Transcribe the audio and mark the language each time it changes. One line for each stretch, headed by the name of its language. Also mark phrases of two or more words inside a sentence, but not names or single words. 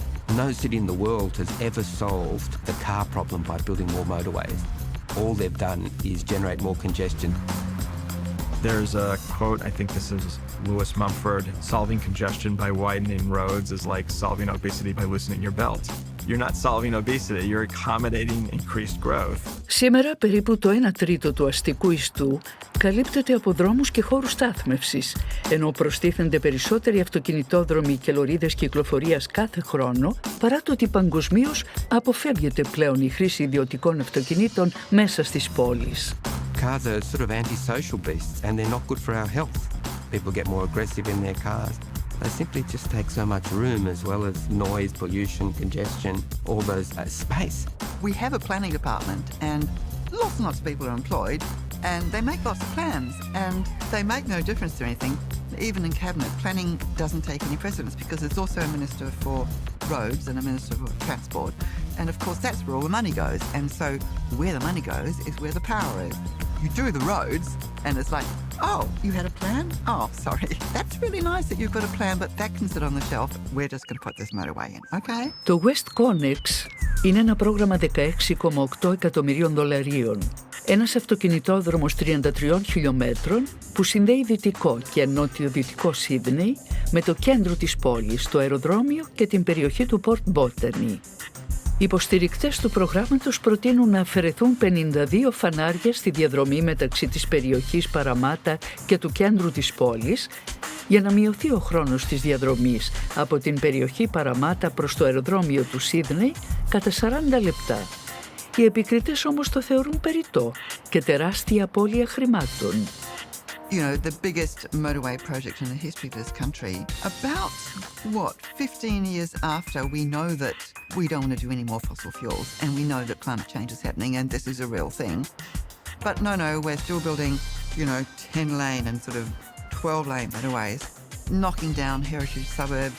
English: No city in the world has ever solved the car problem by building more motorways. All they've done is generate more congestion. There's a quote, I think this is Lewis Mumford, solving congestion by widening roads is like solving obesity by loosening your belt. You're not solving obesity, you're accommodating increased growth.
Greek: Σήμερα περίπου το 1/3 του αστικού ιστού καλύπτεται από δρόμους και χώρους στάθμευσης, ενώ προστίθενται περισσότεροι αυτοκινητόδρομοι και λωρίδες κυκλοφορίας κάθε χρόνο, παρά το ότι παγκοσμίως αποφεύγεται πλέον η χρήση ιδιωτικών αυτοκινήτων μέσα στις πόλεις.
English: Cars are sort of antisocial beasts and they're not good for our health. People get more aggressive in their cars. They simply just take so much room as well as noise, pollution, congestion, all those space. We have a planning department and lots and lots of people are employed and they make lots of plans and they make no difference to anything. Even in cabinet, planning doesn't take any precedence because there's also a minister for roads and a minister for transport. And of course that's where all the money goes. And so where the money goes is where the power is. You do the roads and it's like, oh, you had a plan? Oh, sorry. That's really nice that you've got a plan, but that can sit on the shelf. We're just going to put this motorway in, okay?
Greek: Το West Connex είναι ένα πρόγραμμα 16,8 εκατομμυρίων δολαρίων. Ένας αυτοκινητόδρομος 33 χιλιόμετρων που συνδέει δυτικό και νότιο-δυτικό Σίδνεϊ με το κέντρο της πόλης, το αεροδρόμιο και την περιοχή του Port Botany. Οι υποστηρικτές του προγράμματος προτείνουν να αφαιρεθούν 52 φανάρια στη διαδρομή μεταξύ της περιοχής Παραμάτα και του κέντρου της πόλης για να μειωθεί ο χρόνος της διαδρομής από την περιοχή Παραμάτα προς το αεροδρόμιο του Σίδνεϊ κατά 40 λεπτά. Οι επικριτές όμως το θεωρούν περιττό και τεράστια απώλεια χρημάτων.
English: you know, the biggest motorway project in the history of this country. About, 15 years after we know that we don't want to do any more fossil fuels and we know that climate change is happening and this is a real thing. But no, we're still building, 10-lane and sort of 12-lane motorways, knocking down heritage suburbs.